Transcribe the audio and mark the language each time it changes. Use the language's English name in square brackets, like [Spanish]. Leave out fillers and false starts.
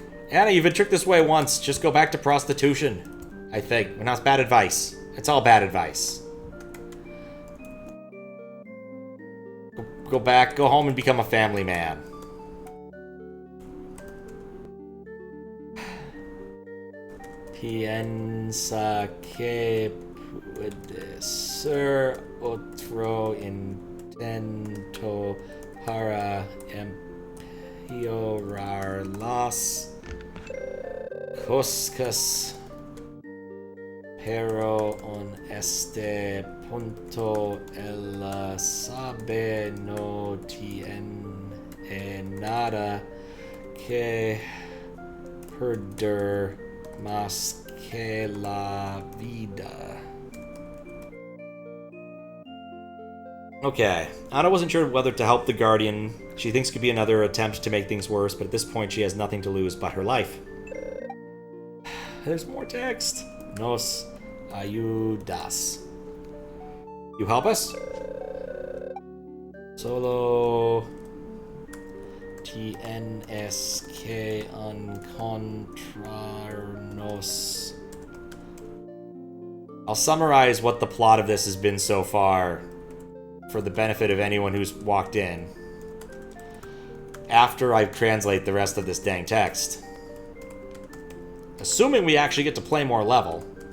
[English] Anna, you've been tricked this way once. Just go back to prostitution. I think. Well, that's bad advice. It's all bad advice. Go back, go home and become a family man. [Spanish] piensa que puede ser otro intento para empeorar las cosas, pero en este punto él sabe no tiene nada que perder más que la vida. [English] Okay, Anna wasn't sure whether to help the Guardian. She thinks it could be another attempt to make things worse, but at this point she has nothing to lose but her life. There's more text. [Spanish] Nos ayudas. [English] You help us? [Spanish] Solo tienes que encontrarnos. [English] I'll summarize what the plot of this has been so far for the benefit of anyone who's walked in after I translate the rest of this dang text. Assuming we actually get to play more level.